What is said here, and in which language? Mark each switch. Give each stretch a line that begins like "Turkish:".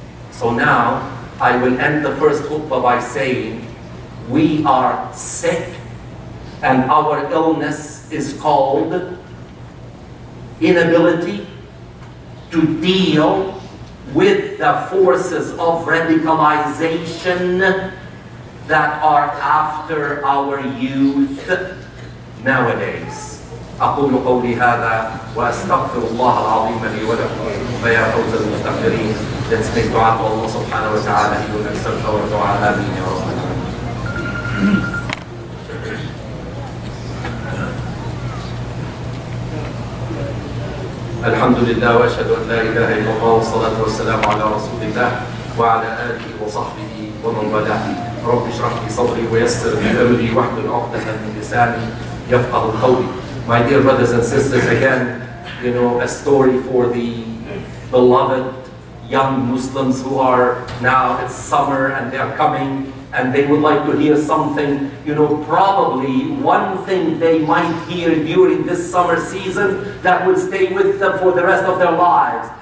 English: So now, I will end the first khutbah by saying, we are sick and our illness is called inability to deal with the forces of radicalization that are after our youth nowadays.
Arabic: أقول قولي هذا وأستغفر الله العظيم لي ولكم فيا فوز المستغفرين.
English: Let's make dua to Allah subhanahu wa ta'ala. He will accept our dua. Ameen ya Rabbal Alamin.
Arabic: الحمد لله وأشهد أن لا إله إلا الله والصلاة والسلام على رسول الله وعلى آله وصحبه ومن والاه. رب اشرح لي صدري ويسر لي أمري واحلل عقدة من لساني يفقهوا قولي.
English: My dear brothers and sisters, again, a story for the beloved young Muslims who are now, it's summer and they are coming and they would like to hear something, probably one thing they might hear during this summer season that will stay with them for the rest of their lives.